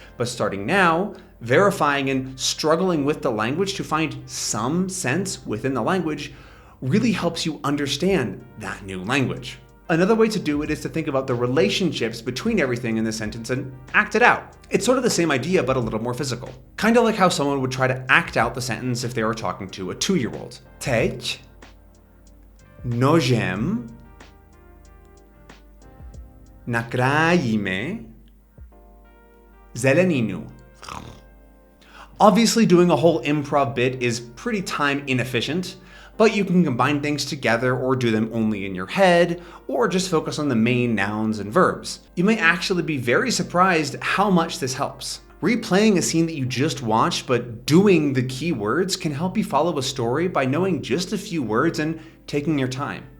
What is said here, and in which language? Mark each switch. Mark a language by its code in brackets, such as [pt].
[en] But starting now, verifying and struggling with the language to find some sense within the language really helps you understand that new language. Another way to do it is to think about the relationships between everything in the sentence and act it out. It's sort of the same idea, but a little more physical. Kind of like how someone would try to act out the sentence if they were talking to a 2-year-old. [cs] Teď nožem nakrájíme zeleninu. [en] Obviously, doing a whole improv bit is pretty time inefficient, but you can combine things together or do them only in your head, or just focus on the main nouns and verbs. You may actually be very surprised how much this helps. Replaying a scene that you just watched but doing the key words can help you follow a story by knowing just a few words and taking your time.